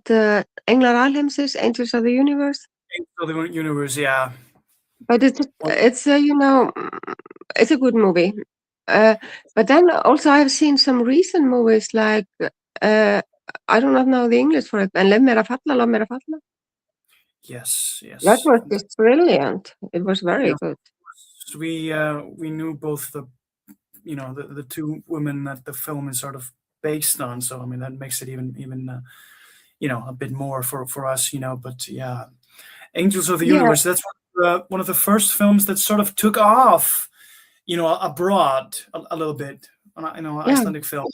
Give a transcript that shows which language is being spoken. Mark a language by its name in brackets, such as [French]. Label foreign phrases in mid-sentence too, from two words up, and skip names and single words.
[English] Englar Alheimsins, Angels of the Universe. Angels of the Universe, yeah. But it's a good movie. But then also I've seen some recent movies like I do not know the English for it. And Love Mér að falla. Yes. That was just brilliant. It was very good. We knew both the two women that the film is sort of based on, so I mean that makes it even a bit more for us, but yeah, Angels of the Universe, that's one of the first films that sort of took off abroad a little bit, Icelandic film.